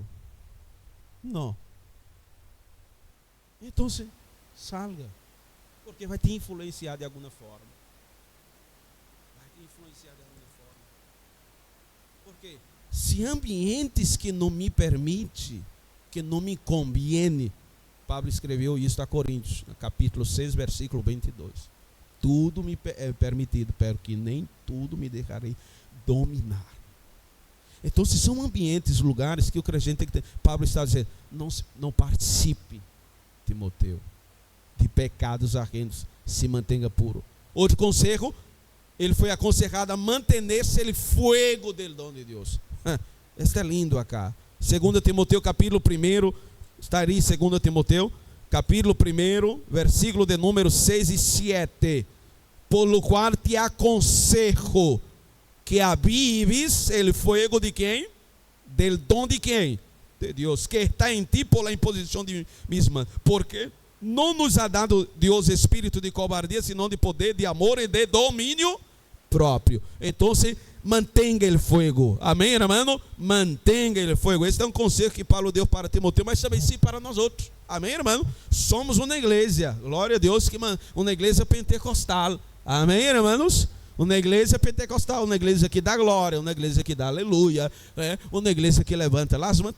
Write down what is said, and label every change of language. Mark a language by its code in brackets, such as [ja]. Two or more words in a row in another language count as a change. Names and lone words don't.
[pt] Não. Então, salga. Porque vai te influenciar de alguma forma. Porque se ambientes que não me permite, que não me conviene, Pablo escreveu isso a Coríntios, no capítulo 6, versículo 22. Tudo me é permitido, pero que nem tudo me deixarei dominar. Então, se são ambientes, lugares que o crente tem que ter, Pablo está dizendo, não participe, Timoteu, de pecados ajenos, se mantenha puro. Outro conselho, ele foi aconselhado a manter-se ele fogo del dom de Deus. Este é lindo acá. 2 Timoteu capítulo 1, está aí 2 Timoteu capítulo 1, versículo de número 6 e 7. [es] Por lo qual [pt] te aconselho que avives [es] el fuego [pt] de quem? Del dom de quem? De Deus, que está em ti [es] por la [pt] imposição de [es] mis manos. [pt] Porque não [es] nos ha dado [pt] Deus espírito de cobardia, senão de poder, de amor e de domínio próprio. Então, mantenha [es] el fuego. [pt] Amém, irmão? Mantenha [es] el fuego. [pt] Esse é um conselho que Paulo deu para Timoteu, mas também sim para nós outros. Amém, irmão? Somos uma igreja, glória a Deus, uma igreja pentecostal. Amém, irmãos? Uma igreja pentecostal, uma igreja que dá glória, uma igreja que dá aleluia, uma igreja que levanta as mãos.